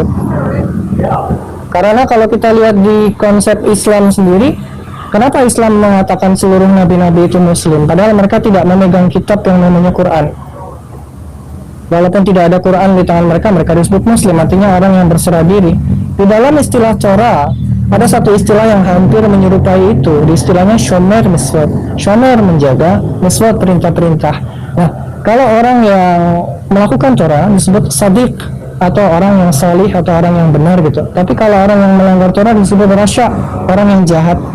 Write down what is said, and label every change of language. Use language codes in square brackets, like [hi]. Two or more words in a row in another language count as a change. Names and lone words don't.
[id] Karena kalau kita lihat di konsep Islam sendiri, kenapa Islam mengatakan seluruh nabi-nabi itu Muslim? Padahal mereka tidak memegang kitab yang namanya Quran. Walaupun tidak ada Quran di tangan mereka, mereka disebut Muslim, artinya orang yang berserah diri. Di dalam istilah Torah, ada satu istilah yang hampir menyerupai itu, di istilahnya [he] שומר מצוות. [id] Shomer menjaga, miswat perintah-perintah. Nah, kalau orang yang melakukan Torah disebut sadiq, atau orang yang salih, atau orang yang benar gitu. Tapi kalau orang yang melanggar Torah disebut rasya, orang yang jahat.